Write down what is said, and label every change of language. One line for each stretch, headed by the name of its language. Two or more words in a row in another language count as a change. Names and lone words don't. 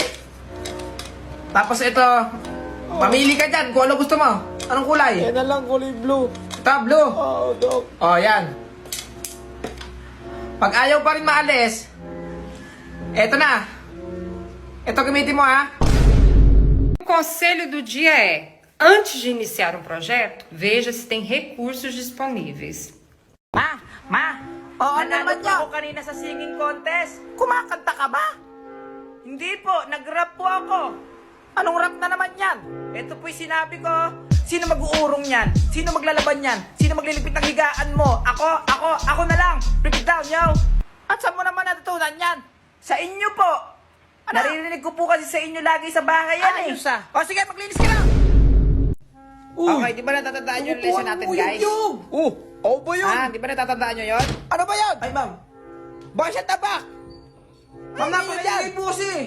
Filipino: Tapos ito, mamili ka dyan kung ano gusto mo. Anong kulay? Yan na lang, kulay blue. Ito, blue. Oo, Dok. Oh, yan. Pag ayaw pa rin maalis, eto na. Ito gamitin mo, ha?
Portuguese: O conselho do dia é: antes de iniciar um projeto, veja se tem recursos disponíveis.
Filipino: Ma! Oo naman niya. Ako kanina sa singing contest. Kumakanta ka ba? Hindi po, nag-rap po ako. Anong rap na naman yan? Ito po'y sinabi ko. Sino mag-uurong yan? Sino maglalaban yan? Sino magliligpit ng higaan mo? Ako na lang.
English: Break it down, yo.
Filipino: At saan mo naman natutunan yan? Sa inyo po. Naririnig ko po kasi sa inyo lagi sa bahay yan eh. O sige, maglinis ka lang. Okay, di ba natatandaan nyo yung lesson natin, guys? Oo ba yun? Di ba natatandaan nyo yun? Ano ba yan? Ay, ma'am. Baka siya tabak. Ma'am, napakingay po si.